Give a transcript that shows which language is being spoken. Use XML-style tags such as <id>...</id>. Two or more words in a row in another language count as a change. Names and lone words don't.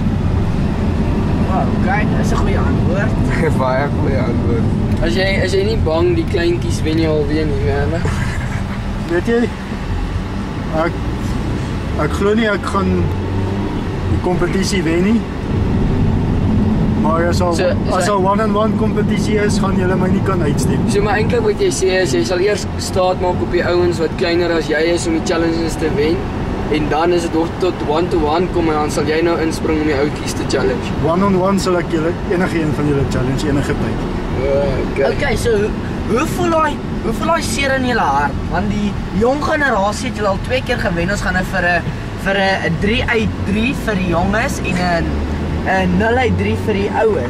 <af>Okay, dis 'n goeie antwoord. Baie goeie antwoord. As jy nie bang die kleintjies wen jy alweer nie, Werner. Weet jy, ek glo nie ek gaan die kompetisie wen nie. Maar as al one-on-one kompetisie is, gaan julle my nie kan uitstem. So maar eintlik wat jy sê is jy sal eers staat maak op die ouens wat kleiner as jy is om die challenges te wen. En dan is dit tot one-to-one kom en dan sal jy nou inspring om die oudjies te challenge. One-on-one sal ek enige een van julle challenge enige tyd. Okay, so hoe voel daai seer in julle hart? Want die jong generasie het julle al 2 keer gewen. Ons gaan nou vir 'n 3 uit 3 vir die jonges en 'n 0 uit 3 vir die oues.</af>